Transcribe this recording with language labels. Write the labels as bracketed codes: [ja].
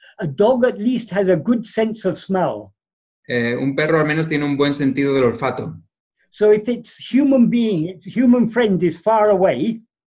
[en] A dog at least has a good sense of smell. [es] Un perro al menos tiene un buen sentido del olfato. [en] So if its human being, its human friend is far away,